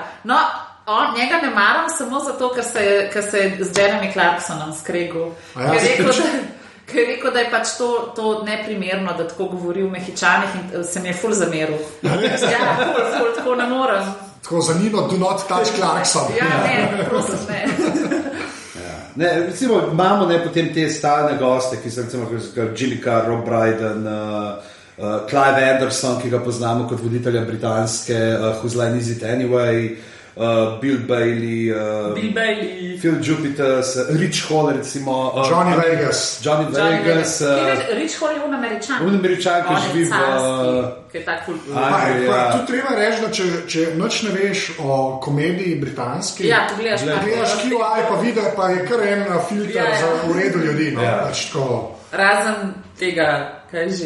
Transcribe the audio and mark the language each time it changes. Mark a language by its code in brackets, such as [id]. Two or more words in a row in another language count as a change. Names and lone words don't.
[sl] No, njega ne maram samo zato, ker se je z Jeremy Clarksonom skregal. Ker je rekel, da je pač to neprimerno, da tako govori v Mehičanih in se mi je ful zameril. Ja, ful, tako ne morem. Tako za Nino, [en] do not touch Clarkson. [sl] Ja, ne, prosim, ne. Ne, recimo, imamo potem te stalne goste, ki so recimo Jimmy Carr, Rob Brydon, Clive Anderson, ki ga poznamo kot voditelja britanske Whose Line Is It Anyway, Bill Bailey, Phil Jupiter, Rich Hall, recimo, Johnny Vegas. Rich Hall je Američan. Američan, ki živi ki je tako kul. Tu treba reči, da če noč ne veš o komediji britanski, gledaš QI, pa vidi, pa je kar en filter za uredu ljudi. Razen tega, kaj že...